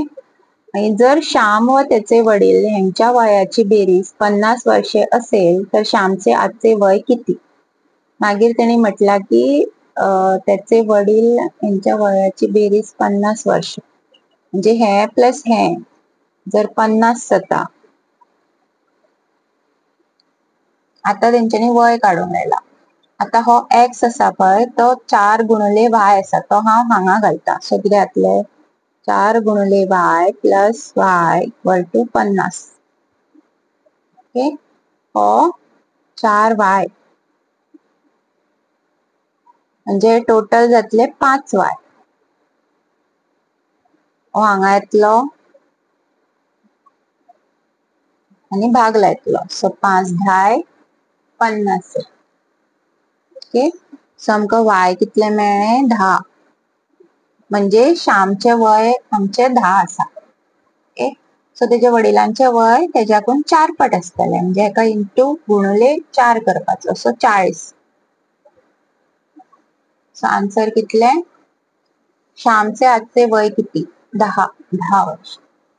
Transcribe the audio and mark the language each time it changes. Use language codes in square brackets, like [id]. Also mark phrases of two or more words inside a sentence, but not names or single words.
[mr] आणि जर श्याम व त्याचे वडील यांच्या वयाची बेरीज 50 वर्षे असेल तर श्यामचे आजचे वय किती. [kok] मागीर त्यांनी म्हटला की त्याचे वडील यांच्या वयाची बेरीज 50 वर्ष म्हणजे हे प्लस हे जर 50 जाता. आता तेंच्यांनी वय काढून लायला. आता हो एक्स असा पळय तो 4 गुणले वाय असा तो हांव हांगा घालता. सो किती जातले 4 गुणले [en] y plus y equal to [kok] 50. ओके. हो 4 वाय म्हणजे टोटल जातले 5 वाय. हो हांगा येतलो आणि भागला येतलो. सो 5 10 50. ओके. सो आमकां वाय कितले मेळ्ळे 10 म्हणजे श्यामचे वय आमचे 10 आसा. ओके. सो तेजे वडिलांचे वय तेज्याकून 4 पट आसतले म्हणजे हेका इंटू गुणले 4 करपाचो. सो 40. सो आन्सर कितले? [mr] श्यामचे आजचे वय किती? 10 वर्ष.